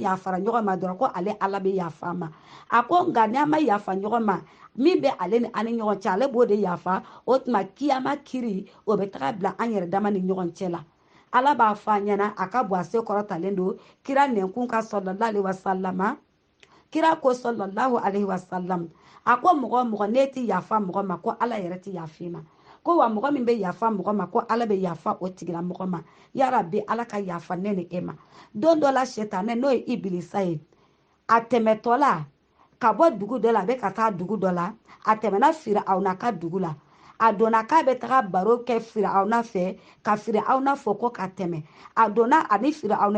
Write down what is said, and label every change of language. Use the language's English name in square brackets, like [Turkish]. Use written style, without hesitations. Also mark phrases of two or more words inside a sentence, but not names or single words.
[Bambara] yafara ɲɔgɔn ma dɔrɔn ko ale ala bɛ yafa ma a ko nka n'an ma yafa ɲɔgɔn ma min bɛ ale ni ani ɲɔgɔn cɛ ale b'o de yafa o tuma kiyama kiri o bɛ taga bila an yɛrɛ dama ni ɲɔgɔn cɛ la ala b'a fɔ an ɲɛna a ka bɔ a se kɔrɔtalen don kira nɛnkun ka [Arabic] صلى الله عليه وسلم [Bambara] kira ko [Arabic] صلى الله عليه وسلم [Bambara] a ko mɔgɔ ne ti yafa mɔgɔ ma ko ala yɛrɛ ti yafa ma ko wa mɔgɔ min bɛ yafa mɔgɔ ma ko ala bɛ yafa o tigila mɔgɔ ma [Arabic] يا ربي [Bambara] ala ka yafa ne ni e ma don dɔ la setanɛ n'o ye ibilisa ye a tɛmɛtɔ la ka bɔ dugu dɔ la a bɛ ka taa dugu dɔ la a tɛmɛna Firawuna ka dugu la a donna k'a bɛ taga baro kɛ Firawuna fɛ ka Firawuna fɔ ko ka tɛmɛ a donna ani Firawuna